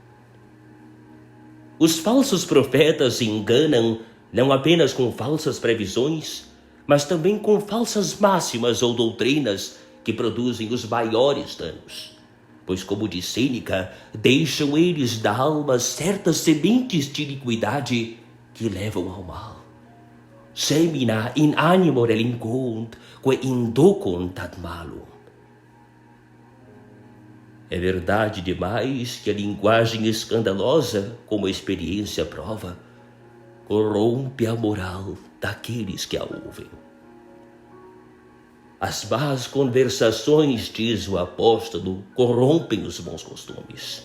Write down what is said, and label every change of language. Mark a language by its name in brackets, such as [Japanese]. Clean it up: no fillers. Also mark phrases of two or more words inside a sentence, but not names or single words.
[Portuguese] Os falsos profetas se enganam não apenas com falsas previsões, mas também com falsas máximas ou doutrinas que produzem os maiores danos. Pois, como diz Sêneca, deixam eles da alma certas sementes de iniquidade que levam ao mal. [Latin] Semina in animo relinquunt, que inducunt ad malum. [Portuguese] É verdade demais que a linguagem escandalosa, como a experiência prova, corrompe a moral daqueles que a ouvem. As más conversações, diz o apóstolo, corrompem os bons costumes.